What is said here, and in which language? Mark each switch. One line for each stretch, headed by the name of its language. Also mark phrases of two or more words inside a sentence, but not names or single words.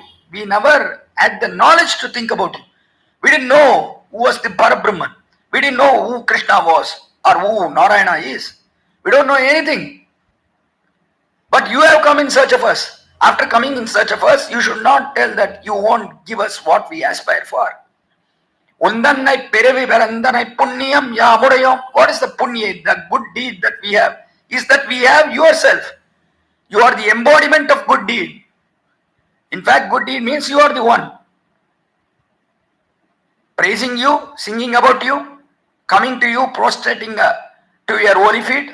English: We never had the knowledge to think about you. We didn't know who was the Parabrahman. We didn't know who Krishna was or who Narayana is. We don't know anything. But you have come in search of us. After coming in search of us, you should not tell that you won't give us what we aspire for.
Tamil: உன்தன்னை பிறவி பிறந்தனை புண்ணியம் யாமுடையோம்.
English: What is the punya, the good deed that we have? Is that we have yourself. You are the embodiment of good deed. In fact, good deed means you are the one. Praising you, singing about you, coming to you, prostrating to your holy feet.